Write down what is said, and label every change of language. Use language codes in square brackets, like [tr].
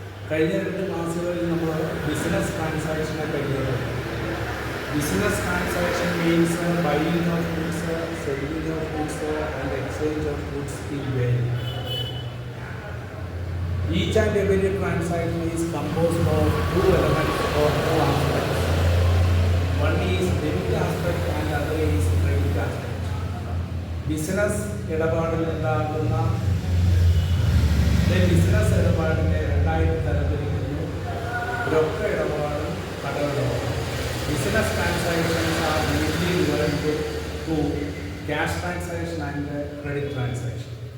[ml] കഴിഞ്ഞ 2 ക്ലാസ്സുകളിൽ നമ്മൾ ബിസിനസ് ട്രാൻസാക്ഷനെ കഴിഞ്ഞത്. [en] Business transaction means buying of goods, selling of goods and exchange of goods in value. Each and every transaction is composed of 2 elements or 2 aspects. One is debit aspect and other is credit aspect. [ml] Business ഇടപാടിൽ ഉണ്ടാകുന്ന business ഇടപാടിനെ 2 തരത്തിരിക്കുന്നു: രൊക്ക ഇടപാടും കടമിടപാടും. [en] Business transactions are mainly divided to cash transaction and credit transaction.